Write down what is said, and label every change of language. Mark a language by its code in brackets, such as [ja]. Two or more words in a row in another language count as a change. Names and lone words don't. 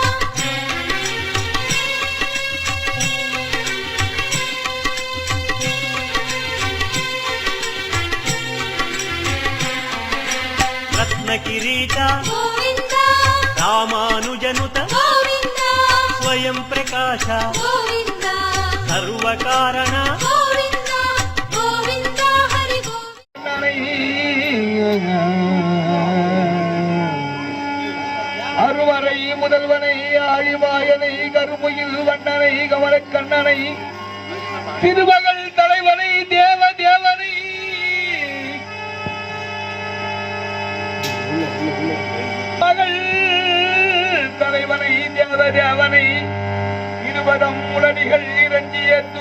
[sa] रत्नकिरीट गोविन्द रामानुजनुत गोविन्द स्वयं प्रकाश गोविन्द सर्वकारण गोविन्द गोविन्द हरि गोविन्द [ta] அருவரை முதல்வனை ஆழிவாயனை கருமுயில் வண்ணனை கமலக்கண்ணனை திருமகள் தலைவனை தேவனை மகள் தலைவனை தேவனை இருபதம் உடனிகள் இறங்கிய